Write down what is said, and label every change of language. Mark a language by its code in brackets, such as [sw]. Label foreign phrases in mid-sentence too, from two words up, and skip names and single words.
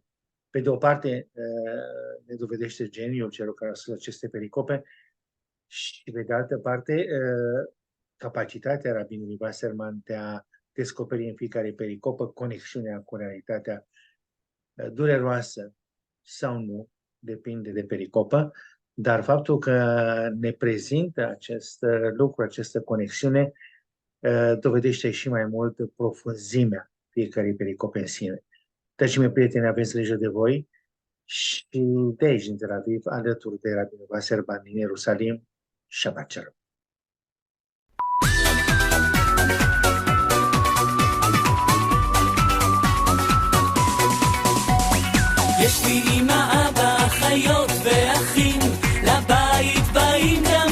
[ro] Pe de o parte, ne dovedește geniul celor care au scris aceste pericope și, pe de altă parte, capacitatea Rabinului Wasserman de a descoperi în fiecare pericopă conexiunea cu realitatea dureroasă sau nu, depinde de pericopă, dar faptul că ne prezintă acest lucru, această conexiune, dovedește și mai mult profunzimea fiecărei pericope în sine. Dragii mei prieteni, aveți grijă de voi și de aici, din Tel Aviv, alături de Rabbi Wasserman din Ierusalim, [he] שבת שלום. יש לי אמא, אבא, אחיות ואחים, לבית באים גם